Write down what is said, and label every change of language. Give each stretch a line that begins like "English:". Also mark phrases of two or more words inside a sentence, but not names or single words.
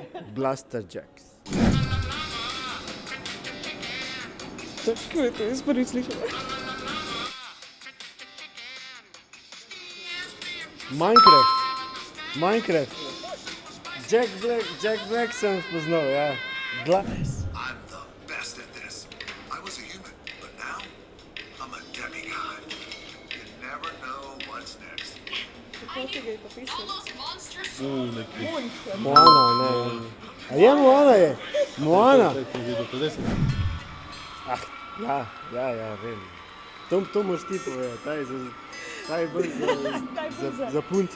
Slovenian: Blaster Jacks. Tako je to, jaz prvi slišala. Minecraft. Jack Black sem spoznal, ja.
English: I'm the best at this. I was a human, but now I'm a demigod. You never know what's next.
Slovenian: Kako tega je pa pisal? Moana, ne. A je Moana je? Moana. Ja, vem. To moraš ti povedati, taj je bolj za punce.